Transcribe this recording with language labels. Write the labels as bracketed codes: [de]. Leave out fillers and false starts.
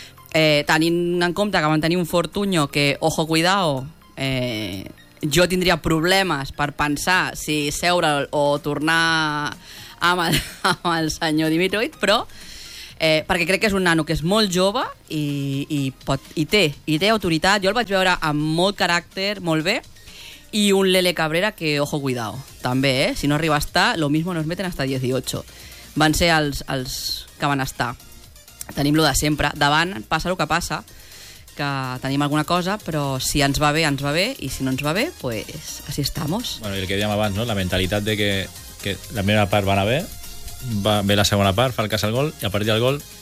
[ca] Tenint en compte que van tenir un Fortuño que, [es] ojo, cuidado, [ca] jo tindria problemes per pensar si seure'l o tornar amb el senyor Dimitrovic, però perquè crec que és un nano que és molt jove i té autoritat. Jo el vaig veure amb molt caràcter, molt bé, i un Lele Cabrera que, [es] ojo, cuidado, [ca] també, eh? [es] Si no arriba a estar, lo mismo nos meten hasta 18. [ca] Van ser els que van estar. Tenim lo de sempre. Davant passa el que passa, que tenim alguna cosa, però si ens va bé, ens va bé, i si no ens va bé, [es] pues así estamos. [ca] Bueno, el que dèiem abans, no? La mentalitat de que la meva part va anar bé, va bé la segona part, fa el cas al gol i a partir del gol